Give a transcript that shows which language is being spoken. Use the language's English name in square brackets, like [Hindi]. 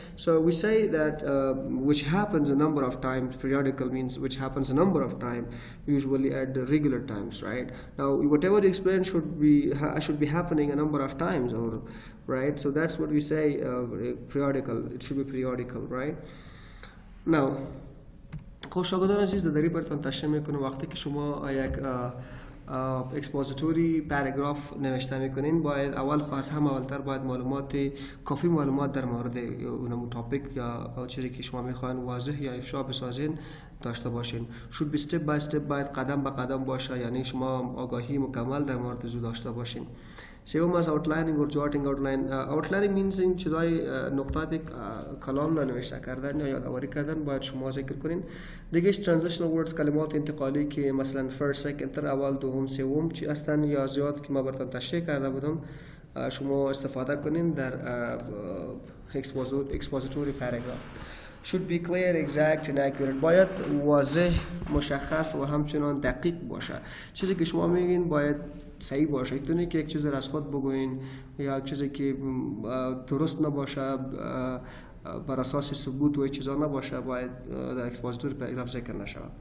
[English] So we say that which happens a number of times. Periodical means which happens a number of times, usually at the regular times, right? Now, whatever you explain should be happening a number of times, or right? So that's what we say. Periodical. It should be periodical, right? [Persian] Now, شاگردان عزیز داری براتون تشریح میکنه وقتی که شما یک اکسپوزیتوری پاراگراف نوشته میکنین، باید از همه اولتر باید کافی معلومات در مورد اون تاپیک یا چیزی که شما میخواین واضح یا افشا بسازین داشته باشین. [English] should be step by step، [Persian] باید قدم به قدم باشه، یعنی شما آگاهی مکمل در مورد موضوع داشته باشین. سوم از [English] outlining or jotting. outlining means [Persian] این چیزای نقاط کلام را نوشته کردن یا یادآوری کردن باید شما ذکر کنین. دیگهش [English] transitional words، [Persian] کلمات انتقالی که مثلا first، second، third، اول، دوم، سوم چی هستن یا زیاد که ما براتون تشریح کرده بودم شما استفاده کنین در expository paragraph. [English] should be clear, exact and accurate. [Persian] باید واضح، مشخص و همچنان دقیق باشه. چیزی که شما میگین باید صحیح باشه. اینطوری که یک چیز را از خود بگوین یا یک چیزی که درست نباشه بر اساس ثبوت و چیزا نباشه باید در اکسپوزیتوری پاراگراف ذکر نشه.